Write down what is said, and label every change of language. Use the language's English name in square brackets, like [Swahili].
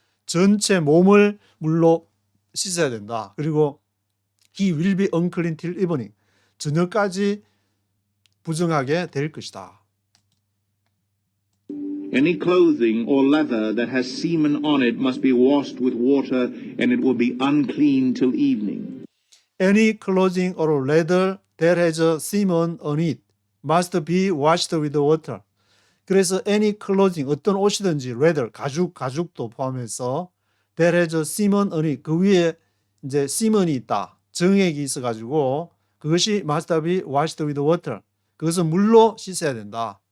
[Korean] 전체 몸을 물로 씻어야 된다. [English] 그리고 he will be unclean till evening. [Korean] 저녁까지 부정하게 될 것이다. [English] Any clothing or leather that has semen on it must be washed with water, and it will be unclean till evening. Any clothing or leather that has semen on it must be washed with water. [Korean] 그래서 [English] any clothing [Korean] 어떤 옷이든지 leather 가죽도 포함해서 [English] that has semen on it [Korean] 그 위에 이제 semen이 있다. 정액이 있어가지고 그것이 [English] must be washed with water. [Korean] 그것은 물로 씻어야 된다.